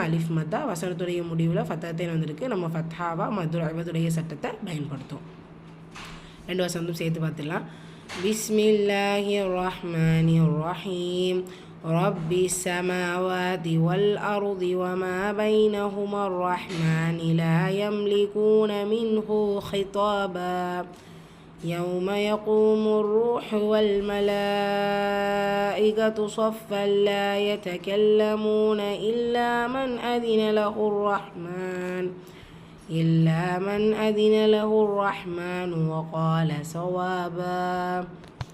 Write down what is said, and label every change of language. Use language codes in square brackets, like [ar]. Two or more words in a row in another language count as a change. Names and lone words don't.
[ta] அலிஃப் மத்தா, வசனத்துடைய முடிவில் ஃபத்தகத்தை வந்திருக்கு, நம்ம ஃபத்ஹாவா மதுடைய சட்டத்தை பயன்படுத்தும். ரெண்டு வசனமும் சேர்த்து பார்த்துடலாம். [ar] بسم الله الرحمن الرحيم. رب السماوات والأرض وما بينهما الرحمن لا يملكون منه خطابا. يوم يقوم الروح والملائكة صفا لا يتكلمون إلا من أذن له الرحمن وقال صوابا.